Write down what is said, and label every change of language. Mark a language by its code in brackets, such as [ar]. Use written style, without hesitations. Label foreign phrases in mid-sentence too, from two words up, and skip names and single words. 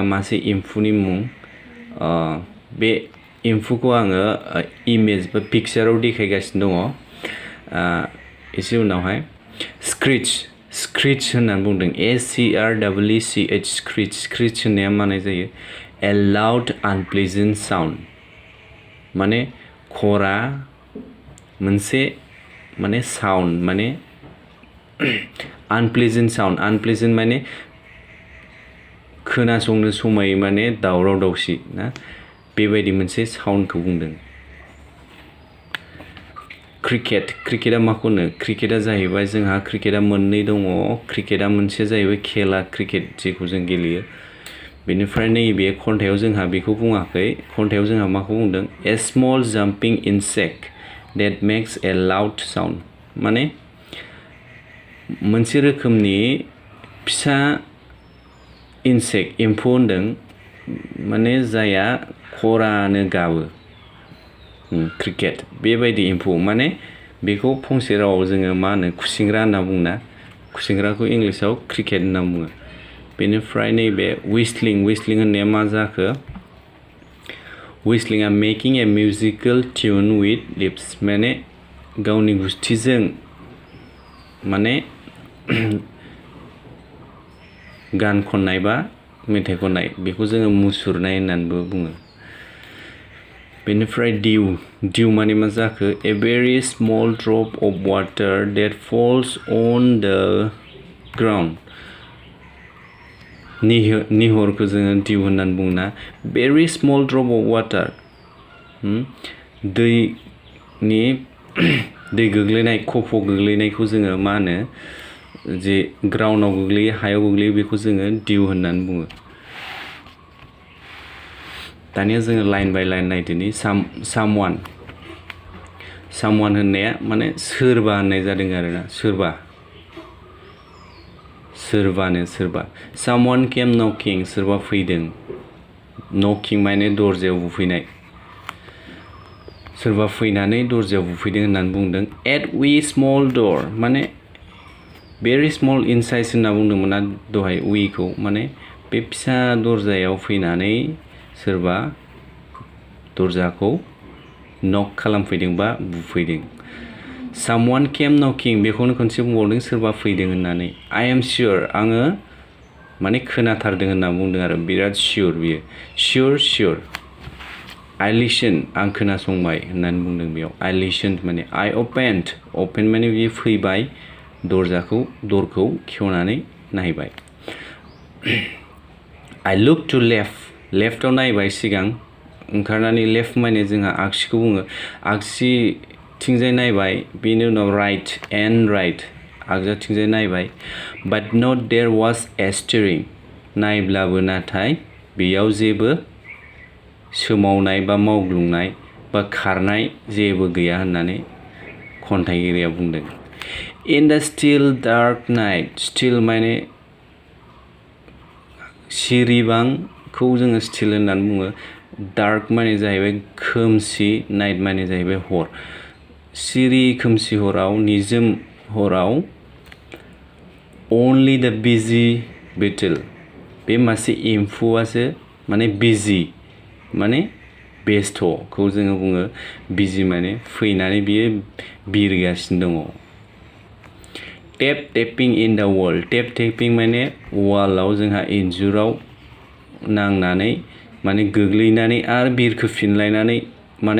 [brx] मासे एम्फौनि मुं बे एम्फौखौ आङो इमेज बा पिक्चाराव देखायगासिनो दङ एसे उनावहाय स्क्रीच होननानै बुंदों SCREECH स्क्रीच होननाया माने जायो [en] a loud unpleasant sound [brx] माने खरा मोनसे माने साउन्ड माने अनप्लेजेन्ट माने खोनासंनो समाय माने दावराव दावसि ना बेबायदि मोनसे साउन्डखौ बुंदों क्रिकेटआ माखौ होनो क्रिकेटआ जाहैबाय जोंहा क्रिकेटआ मोननै दङ क्रिकेटआ मोनसे जाहैबाय खेला क्रिकेट जेखौ जों गेलेयो बेनिफ्राय नैबे खन्थाइयाव जोंहा बेखौ बुङाखै खन्थाइयाव जोंहा माखौ बुंदों [en] a small jumping insect that makes a loud sound [brx] माने मोनसे रोखोमनि फिसा इनसेक्ट एम्फौ होनदों माने जाया खरानो गाबो क्रिकेट बेबायदि एम्फौ माने बेखौ फंसे रावाव जोङो मा होनो खुसिंग्रा होनना बुङोना खुसिंग्राखौ इंलिसाव क्रिकेट होनना बुङो बेनिफ्राय नैबे whistling होननाया मा जाखो [en] whistling making a musical tune with lips [brx] माने गावनि गुस्थिजों माने गान खननाय बा मेथाइ खननाय बेखौ जोङो मुसुरनाय होननानैबो बुङो बेनिफ्राय dew माने मा जाखो [en] a very small drop of water that falls on the ground [brx] निहरखौ जोङो dew होननानै बुङोना [en] very small drop of water [brx] दै गोग्लैनाय खफ' गोग्लैनायखौ जोङो मा होनो जे ग्राउन्डआव गोग्लैयो हायाव गोग्लैयो बेखौ जोङो dew होननानै बुङो दानिया जोङो [en] line by line [brx] नायदिनि someone होननाया माने सोरबा होननाय जादों आरोना सोरबानो [en] someone came knocking [brx] सोरबा फैदों knocking माने दरजायाव बुफैनाय सोरबा फैनानै दरजायाव बुफैदों होननानै बुंदों [en] at we small door माने very small in size [brx] होनना बुंदोंमोन ना दहाय [en] we [brx] खौ माने बे फिसा दरजायाव फैनानै सोरबा दरजाखौ नक खालामफैदों बा बुफैदों [en] someone came knocking [brx] बेखौनो खनसे बुंबावदों सोरबा फैदों होननानै [en] I am sure [brx] आङो माने खोनाथारदों होनना बुंदों आरो बिराद sure बियो [en] sure I listen [brx] आं खोनासंबाय होननानै बुंदों बेयाव [en] I listened [brx] माने [en] I opened [brx] माने बियो फैबाय दरखौ खेवनानै नायबाय [en] I looked to left [brx] आव नायबाय सिगां ओंखारनानै लेफ्ट माने जोंहा आगसिखौ बुङो आगसिथिंजाय नायबाय बेनि उनाव right आगदाथिंजाय नायबाय [en] but not there was a stirring [brx] नायब्लाबो नाथाय बेयाव जेबो सोमावनाय बा मावग्लुंनाय बा खारनाय जेबो गैया होननानै खन्थाइगिरिया बुंदों [en] in the still dark night [brx] still माने सिरिबांखौ जोङो still होननानै बुङो dark माने जाहैबाय खोमसि night माने जाहैबाय हर सिरि खोमसि हराव निजोम हराव [en] only the busy beetle [brx] बे मासे एम्फौआसो माने busy माने बेस्थ'खौ जोङो बुङो busy माने फैनानै बियो बिरगासिनो दङ [en] tapping in the wall [brx] tapping माने वालाव जोंहा इन्जुराव नांनानै माने गोग्लैनानै आरो बिरखोफिनलायनानै माने